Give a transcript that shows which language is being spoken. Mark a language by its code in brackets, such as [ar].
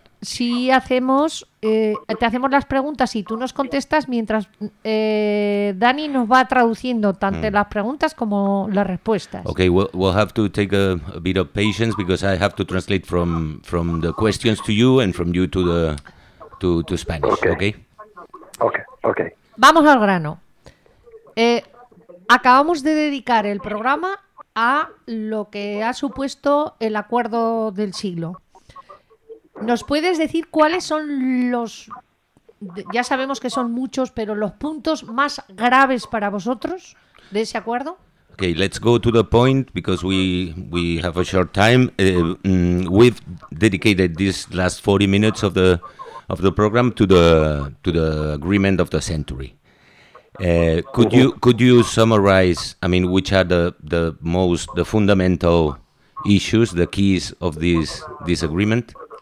[es] Si hacemos, te hacemos las preguntas y tú nos contestas mientras Dani nos va traduciendo tanto las preguntas como las respuestas. [en] Okay, we'll have to take a bit of patience because I have to translate from the questions to you and from you to Spanish. Okay. [es] Vamos al grano. Acabamos de dedicar el programa a lo que ha supuesto el acuerdo del siglo. ¿Nos puedes decir cuáles son los ya sabemos que son muchos, pero los puntos más graves para vosotros de ese acuerdo. [en] Okay, let's go to the point because we have a short time. We've dedicated this last 40 minutes of the program to the agreement of the century. Could you summarize? I mean, which are the fundamental issues, the keys of this agreement?